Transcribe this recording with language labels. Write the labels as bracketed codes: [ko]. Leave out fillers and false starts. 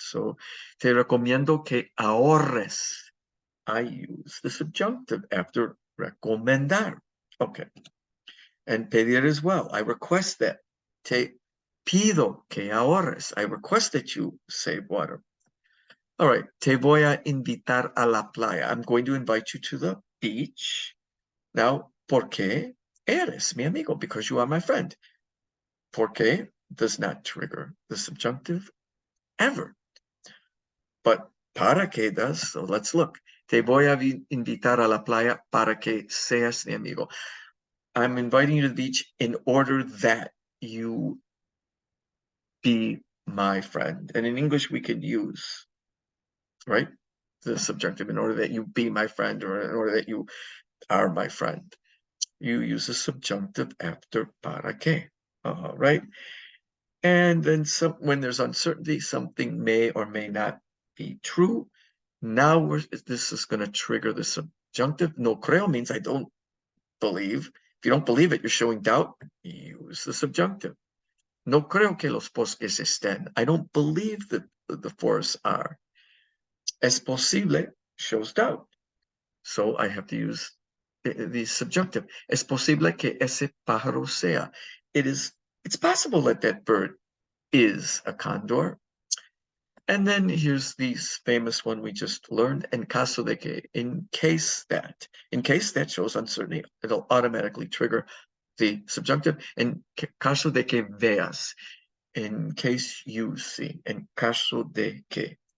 [en] So [es] te recomiendo que ahorres. [en] I use the subjunctive after recomendar. Okay. And pedir as well. I request that. [es] Te pido que ahorres. [en] I request that you save water. All right. [es] Te voy a invitar a la playa. [en] I'm going to invite you to the beach. Now, [es] ¿por qué eres mi amigo? [en] Because you are my friend. ¿Por qué does not trigger the subjunctive ever. But para qué does. So let's look. [es] Te voy a invitar a la playa para que seas mi amigo. [en] I'm inviting you to the beach in order that you be my friend. And in English, we could use, right, the subjunctive in order that you be my friend or in order that you are my friend. You use the subjunctive after para qué, right? And then when there's uncertainty, something may or may not be true. Now this is going to trigger the subjunctive. No creo means I don't believe. If you don't believe it, you're showing doubt. Use the subjunctive. [es] No creo que los bosques estén. [en] I don't believe that the forests are. [es] Es posible [en] shows doubt. So I have to use the subjunctive. [es] Es posible que ese pájaro sea. [en] It's possible that that bird is a condor. And then here's the famous one we just learned, [es] en caso de que, [en] in case that. In case that shows uncertainty, it'll automatically trigger the subjunctive. [es] En caso de que veas, [en] in case you see, [es] en caso de que.